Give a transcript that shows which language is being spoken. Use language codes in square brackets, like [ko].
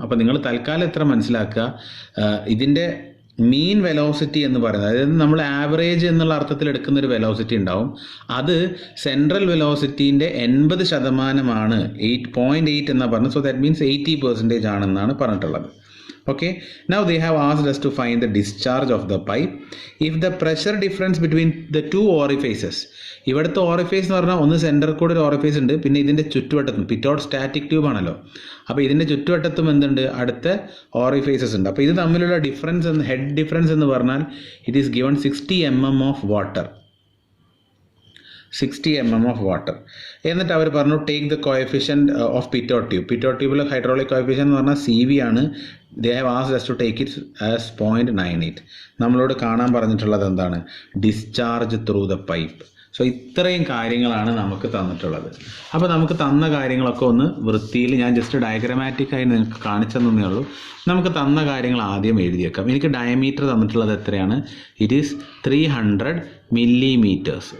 [ml] അപ്പോൾ നിങ്ങൾ തൽക്കാലം എത്ര മനസ്സിലാക്കുക, ഇതിൻ്റെ മീൻ വെലോസിറ്റി എന്ന് പറയുന്നത്, അതായത് നമ്മൾ ആവറേജ് എന്നുള്ള അർത്ഥത്തിൽ എടുക്കുന്ന ഒരു വെലോസിറ്റി ഉണ്ടാവും. അത് സെൻട്രൽ വെലോസിറ്റീൻ്റെ 80% 8.8 എന്നാണ് പറഞ്ഞത്. [en] so that means [ml] 80% ആണെന്നാണ് പറഞ്ഞിട്ടുള്ളത്. [en] Okay, now they have asked us to find the discharge of the pipe if the pressure difference between the two orifices. [ml] ഇവിടുത്തെ ഓറിഫേസ് എന്ന് പറഞ്ഞാൽ ഒന്ന് സെൻറ്ററിൽ കൂടെ ഒരു ഓറിഫേസ് ഉണ്ട്, പിന്നെ ഇതിൻ്റെ ചുറ്റുവട്ടത്തും പിറ്റോട്ട് സ്റ്റാറ്റിക് ട്യൂബ് ആണല്ലോ, അപ്പോൾ ഇതിൻ്റെ ചുറ്റുവട്ടത്തും എന്തുണ്ട്, അടുത്ത ഓറിഫേസസ് ഉണ്ട്. അപ്പോൾ ഇത് തമ്മിലുള്ള ഡിഫറൻസ് ഹെഡ് ഡിഫറൻസ് എന്ന് പറഞ്ഞാൽ [en] it is given 60 mm of water, [ml] 60 mm of water. എന്നിട്ട് അവർ പറഞ്ഞു [en] Take the coefficient of Pitot tube. [ml] പിറ്റോട്ട് ട്യൂബിലെ hydraulic കോഎഫിഷ്യൻ എന്ന് പറഞ്ഞാൽ CV ആണ്. [en] They have asked us to take it as 0.98. [ml] നമ്മളോട് കാണാൻ പറഞ്ഞിട്ടുള്ളത് എന്താണ്, [en] Discharge through the pipe. [ml] So ഇത്രയും കാര്യങ്ങളാണ് നമുക്ക് തന്നിട്ടുള്ളത്. അപ്പോൾ നമുക്ക് തന്ന കാര്യങ്ങളൊക്കെ ഒന്ന് വൃത്തിയിൽ ഞാൻ ജസ്റ്റ് ഡയഗ്രമാറ്റിക്കായി നിങ്ങൾക്ക് കാണിച്ചെന്നേ ഉള്ളൂ. നമുക്ക് തന്ന കാര്യങ്ങൾ ആദ്യം എഴുതിയേക്കാം. എനിക്ക് ഡയമീറ്റർ തന്നിട്ടുള്ളത് എത്രയാണ്, [en] It is 300 millimeters.